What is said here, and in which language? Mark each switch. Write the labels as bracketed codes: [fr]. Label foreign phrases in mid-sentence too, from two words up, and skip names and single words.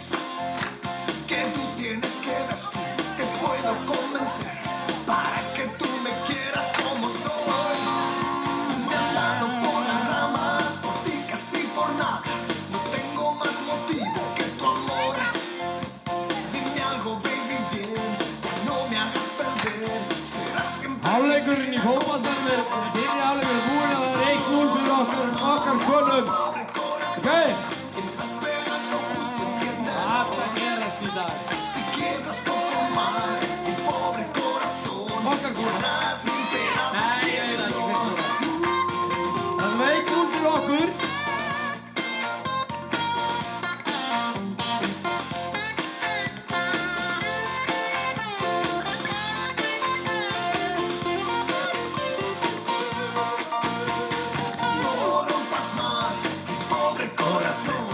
[es] Que tú tienes que ver si te puedo convencer para que tú me quieras como soy. Me han dado por las ramas, por ti casi por nada. No tengo más motivo que tu amor. Dime algo, baby, bien, ya no me hagas perder. Serás siempre [is] Hálfleikurinn í fótboltanum er fyrri hálfleikur búinn að það er 1-0 fyrir okkar konum. [es] pobre corazón. [is] Ok? [es] Estás pegando justo, entiéndelo. [is] Þetta gerast í dag. [es] Si quiebras poco más, mi pobre corazón, [is] Okkar konum. [es] harás 1000 pedazos, [is] Nei, ég veit [es] quiérelo. [is] ekki hvernig það er. Það er 1-0 fyrir okkur. [es] No rompas más, mi pobre corazón.